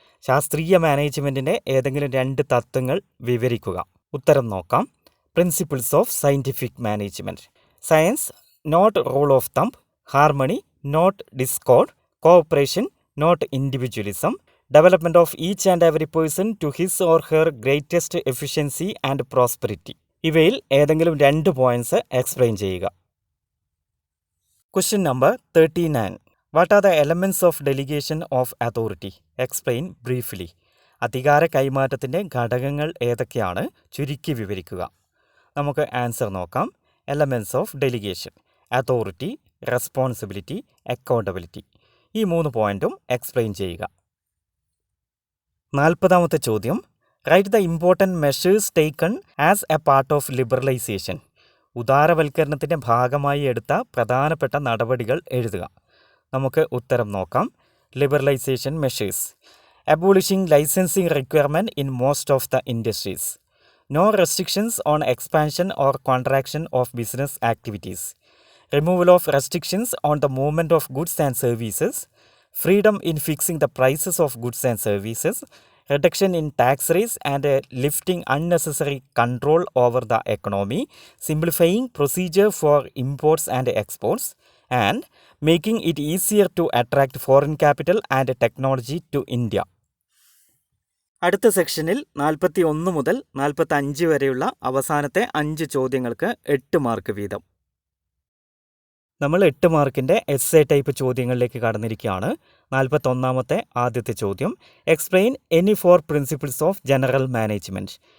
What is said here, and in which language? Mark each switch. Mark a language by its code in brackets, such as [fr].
[ml] ശാസ്ത്രീയ മാനേജ്മെൻറ്റിൻ്റെ ഏതെങ്കിലും 2 തത്വങ്ങൾ വിവരിക്കുക. ഉത്തരം നോക്കാം. [en] Principles of scientific management. Science, not rule of thumb. Harmony, not discord. Cooperation, not individualism. Development of each and every person to his or her greatest efficiency and prosperity. [ml] ഇവയിൽ ഏതെങ്കിലും 2 points explain ചെയ്യുക. Question number 39. [en] What are the elements of delegation of authority? Explain briefly. [ml] അധികാര കൈമാറ്റത്തിൻ്റെ ഘടകങ്ങൾ ഏതൊക്കെയാണ്? ചുരുക്കി വിവരിക്കുക. നമുക്ക് answer നോക്കാം. [en] Elements of delegation: authority, responsibility, accountability. [ml] ഈ 3 പോയിന്റും എക്സ്പ്ലെയിൻ ചെയ്യുക. 40ാമത്തെ ചോദ്യം. [en] Write the important measures taken as a part of liberalisation. [ml] ഉദാരവൽക്കരണത്തിൻ്റെ ഭാഗമായി എടുത്ത പ്രധാനപ്പെട്ട നടപടികൾ എഴുതുക. നമുക്ക് ഉത്തരം നോക്കാം. [en] Liberalisation measures: abolishing licensing requirement in most of the industries. No restrictions on expansion or contraction of business activities. Removal of restrictions on the movement of goods and services. Freedom in fixing the prices of goods and services. Reduction in tax rates and lifting unnecessary control over the economy. Simplifying procedure for imports and exports. And making it easier to attract foreign capital and technology to India. [ml] അടുത്ത സെക്ഷനിൽ 41 മുതൽ 45 വരെയുള്ള അവസാനത്തെ 5 ചോദ്യങ്ങൾക്ക് 8 mark വീതം. നമ്മൾ 8 മാർക്കിൻ്റെ essay type ചോദ്യങ്ങളിലേക്ക് കടന്നിരിക്കുകയാണ്. 41ാമത്തെ ആദ്യത്തെ ചോദ്യം. [en] Explain any 4 principles of general management.